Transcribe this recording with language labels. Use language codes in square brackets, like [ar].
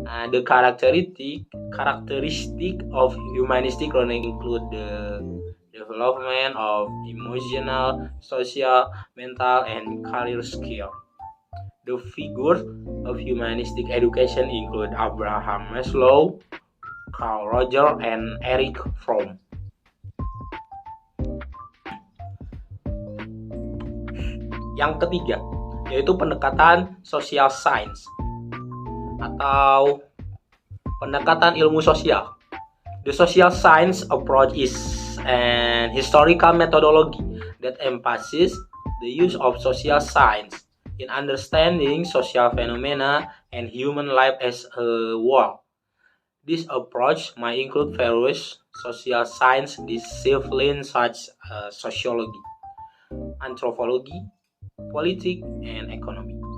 [en] The characteristic of humanistic learning include the development of emotional, social, mental, and career skills. The figures of humanistic education include Abraham Maslow, Carl Rogers, and Erich Fromm. [id] Yang ketiga, yaitu pendekatan social science atau pendekatan ilmu sosial. [en] The social science approach is an historical methodology that emphasizes the use of social science in understanding social phenomena and human life as a whole. This approach might include various social science disciplines such as sociology, anthropology, politics, and economy.